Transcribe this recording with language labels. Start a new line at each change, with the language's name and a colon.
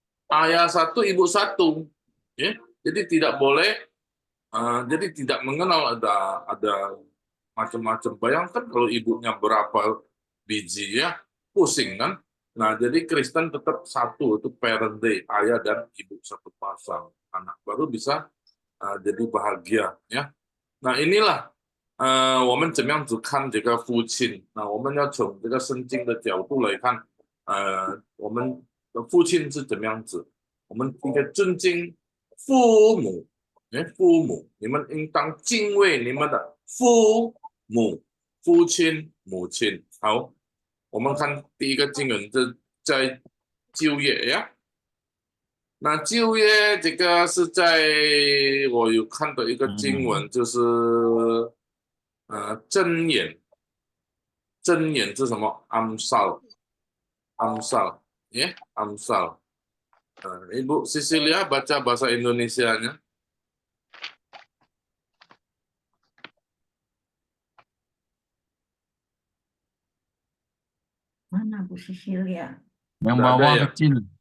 Indonesian: Ayah satu, ibu satu. Ya. Jadi tidak boleh jadi tidak mengenal ada macam-macam. Bayangkan kalau ibunya berapa biji ya, pusing kan. Nah, jadi Kristen tetap satu, itu parent day, ayah dan ibu satu pasang. Anak baru bisa jadi bahagia ya. Nah, inilah
Chinese: 我们怎么样子看这个父亲？那我们要从这个圣经的角度来看，我们的父亲是怎么样子？我们应该尊敬父母。父母，你们应当敬畏你们的父母、父亲、母亲。好，我们看第一个经文，这在旧约呀。那旧约这个是在我有看到一个经文，就是箴言，箴言是什么？Amsal， ya, Amsal.
Indonesian: Ibu Sisilia baca bahasa Indonesianya. Mana Bu Sisilia? Yang Nggak ada bawah ya? kecil.